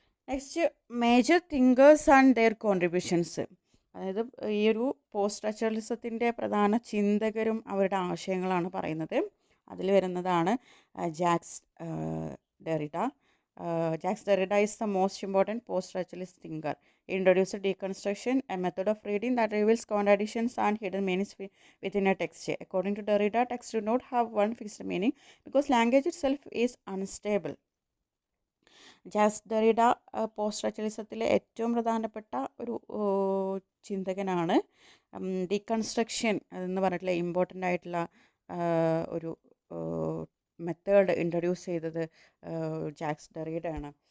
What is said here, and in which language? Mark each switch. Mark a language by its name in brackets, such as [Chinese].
[English] Next, major thinkers and their contributions. [Malayalam] അതായത് ഈ ഒരു പോസ്റ്റ് സ്ട്രക്ചറലിസത്തിൻ്റെ പ്രധാന ചിന്തകരും അവരുടെ ആശയങ്ങളാണ് പറയുന്നത്. അതിൽ വരുന്നതാണ് jacks Derrida. [English] Jacques Derrida is the most important post structuralist thinker. He introduced deconstruction, a method of reading that reveals contradictions and hidden meanings within a text. According to Derrida, text do not have one fixed meaning because language itself is unstable. [Malayalam] Jacks Derrida post സ്ട്രക്ചറലിസത്തിലെ ഏറ്റവും പ്രധാനപ്പെട്ട ഒരു ചിന്തകനാണ്. Deconstruction എന്ന് പറഞ്ഞിട്ടുള്ള important ആയിട്ടുള്ള ഒരു method introduce ചെയ്തത് jacks ഡെറിഡയാണ്.